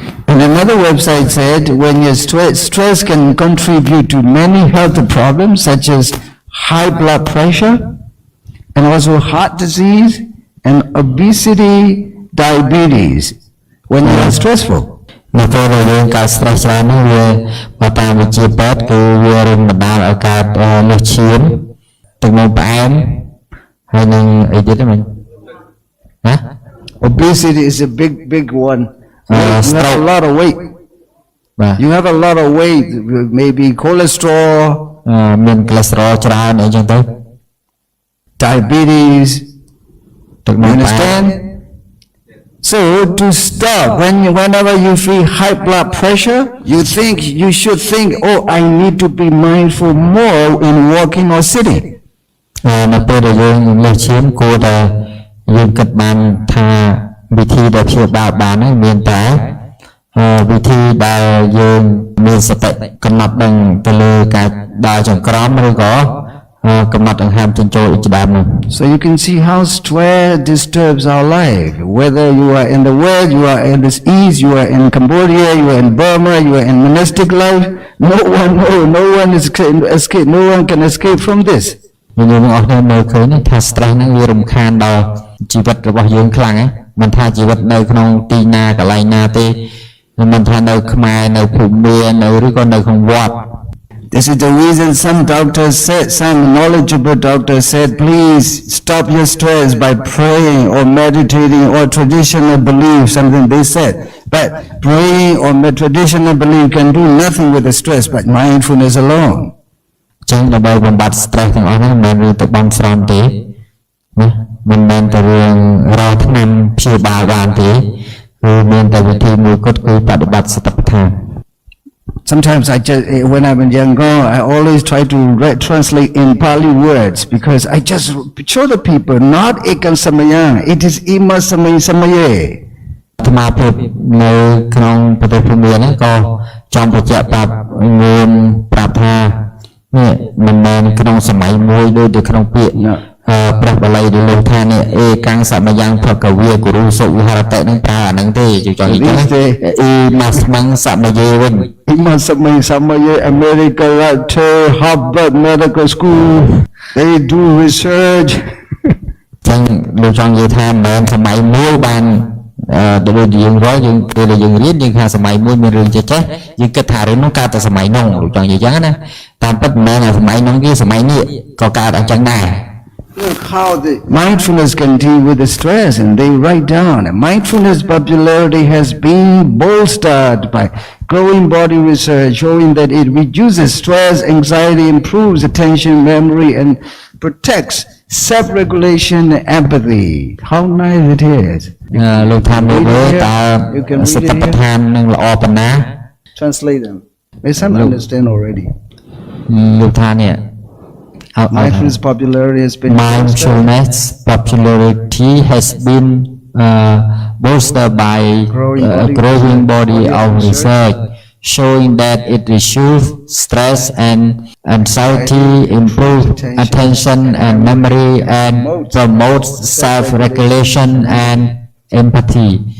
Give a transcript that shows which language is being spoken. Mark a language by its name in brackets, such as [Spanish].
[English] And another website said when your stress can contribute to many health problems such as high blood pressure and also heart disease and obesity, diabetes when you are stressful. [Khmer] នៅពេលដែលយើងកើត stress ច្រើននេះវាបើតាមវិទ្យាពេទ្យគឺវារំបណ្ដាលឲ្យកើតលើសឈាមទឹកនោមផ្អែមហើយនឹងអីទៀតហ្នឹងណា [English] Obesity is a big one. You have a lot of weight. [Khmer] បាទ [English] You have a lot of weight, maybe cholesterol, [Khmer] មាន cholesterol ច្រើនអីចឹងទៅ [English] diabetes. [Khmer] ទឹក [English] You [Khmer] នោមផ្អែម [English] understand? So to stop, whenever you feel high blood pressure, you should think, oh, I need to be mindful more in walking or sitting. [Khmer] នៅពេលដែលយើងលើសឈាមគួរតែយើងគិតបានថាវិធីដែលព្យាបាលបានហ្នឹងមានតែវិធីដែលយើងមានសតិកំណត់ដឹងទៅលើការដើរចង្ក្រមឬក៏កំណត់ដង្ហើមចិញ្ចោលជាដើមនោះ [English] So you can see how stress disturbs our life. Whether you are in the West, you are in the East, you are in Cambodia, you are in Burma, you are in monastic life. No one can escape from this. [Khmer] យើងអស់គ្នាមើលឃើញថា stress ហ្នឹងវារំខានដល់ជីវិតរបស់យើងខ្លាំងហ្នឹងមិនថាជីវិតនៅក្នុងទីណាកន្លែងណាទេមិនថានៅខ្មែរនៅភូមិមានឬក៏នៅក្នុងវត្ត [English] This is the reason some doctors said, some knowledgeable doctors said, please stop your stress by praying or meditating or traditional belief, something they said. But praying or traditional belief can do nothing with the stress, but mindfulness alone. [Khmer] ចឹងដើម្បីបំបត្តិ stress ទាំងអស់ហ្នឹងមិនមែនទៅបំស្រន់ទេណាមិនមែនតែរឿងរកថ្នាំព្យាបាលបានទេគឺមានតែវិធីមួយគត់គឺបដិបត្តិសតិប្បដ្ឋាន [English] Sometimes when I'm younger, I always try to translate in Pali words because I just show the people, not [Pali] ekam samaya, [English] it is [Pali] ima samaye. [Khmer] អាត្មាភាពនៅក្នុងប្រទេសភូមានេះក៏ចង់បញ្ជាក់ប្រាប់មានប្រាប់ថានេះមិនមែនក្នុងសម័យមួយដូចនៅក្នុងពាក្យព្រះបាលីដែលលោកថានេះអេកាំងសមយ៉ាងភគវាគរុសុវិហរតៈនឹងប្រើអាហ្នឹងទេចង់និយាយអ៊ីម៉ាស្មងសមយេវិញ [Pali] Ima samaye [English] America Harvard Medical School they do research [Khmer] ចឹងលោកចង់និយាយថាមិនមែនសម័យមួយបានដូចយើងរកយើងពេលយើងរៀនយើងថាសម័យមួយមានរឿងចេះយើងគិតថារឿងនោះកើតតែសម័យនោះលោកចង់និយាយចឹងណាតាមពិតមិនមែនសម័យនោះទេសម័យនេះក៏កើតអញ្ចឹងដែរ [English] Look how the mindfulness can deal with the stress, and they write down. Mindfulness popularity has been bolstered by growing body research showing that it reduces stress, anxiety, improves attention, memory, and protects self-regulation and empathy. How nice it is. [Khmer] លោកថាមើលតើសតិប្បដ្ឋាននឹងល្អប៉ុណ្ណា [English] Translate them. May some understand already. [Khmer] លោកថានេះ [English] Mindfulness popularity has been Mindfulness popularity has been bolstered by growing body of research showing that it reduces stress and anxiety, improves attention and memory, and promotes self-regulation and empathy.